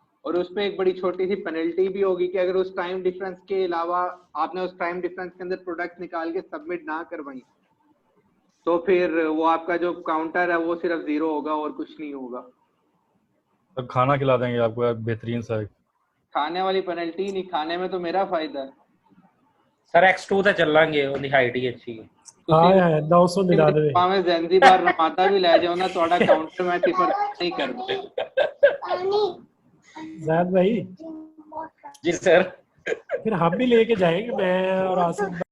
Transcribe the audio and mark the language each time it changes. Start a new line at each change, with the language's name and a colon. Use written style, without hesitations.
Hindi: और उसमें एक बड़ी छोटी सी पेनल्टी भी होगी कि अगर उस टाइम डिफरेंस के अलावा आपने उस टाइम डिफरेंस के अंदर प्रोडक्ट निकाल के सबमिट ना करवाई, तो फिर वो आपका जो काउंटर है वो सिर्फ 0 होगा और कुछ नहीं होगा। अब खाना खिला देंगे आपको बेहतरीन सा। खाने वाली पेनल्टी नहीं, खाने में तो मेरा फायदा है
Punjabi: सर। X2 ਤੇ ਚੱਲਾਂਗੇ, ਉਹਦੀ ਹਾਈਟ ਹੀ ਅੱਛੀ ਹੈ। ਹਾਂ 999 ਭਾਵੇਂ ਜ਼ੈਂਜ਼ੀਬਾਰ ਰਮਾਦਾ ਵੀ ਲੈ ਜਾਓ ਨਾ, ਤੁਹਾਡਾ ਕਾਊਂਟਰ ਮੈਂ ਸਿਫਰ नहीं करता।
Hindi: ज़ैद भाई जी सर, फिर हम भी लेके जाएंगे, मैं और आसिफ